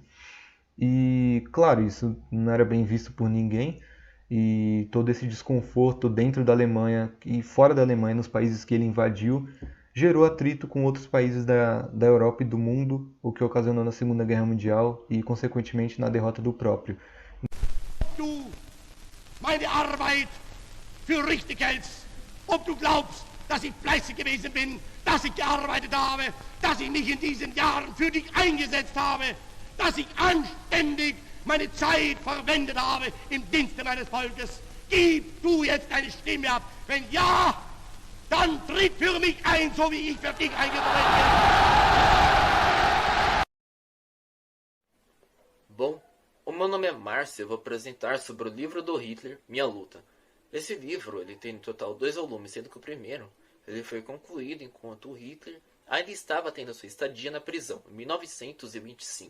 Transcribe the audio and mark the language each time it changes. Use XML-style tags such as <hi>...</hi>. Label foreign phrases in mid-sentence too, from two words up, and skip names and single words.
<pt>E, claro, isso não era bem visto por ninguém, e todo esse desconforto dentro da Alemanha e fora da Alemanha, nos países que ele invadiu, gerou atrito com outros países da Europa e do mundo, o que ocasionou na Segunda Guerra Mundial e, consequentemente, na derrota do próprio.</pt> <de>Du meine Arbeit für richtig hältst, ob du glaubst, dass ich fleißig gewesen bin, dass ich gearbeitet habe, dass ich mich in diesen Jahren für dich eingesetzt habe, dass ich anständig meine Zeit verwendet habe im Dienste meines Volkes. Gib du jetzt deine Stimme ab. Wenn ja, dann tritt für mich ein, so wie ich für dich eingetreten bin.</de> <pt>Bom, o Meu nome é Márcio e eu vou apresentar sobre o livro do Hitler, Minha Luta. Esse livro ele tem no total 2 volumes, sendo que o primeiro ele foi concluído enquanto o Hitler ainda estava tendo sua estadia na prisão, em 1925.</pt>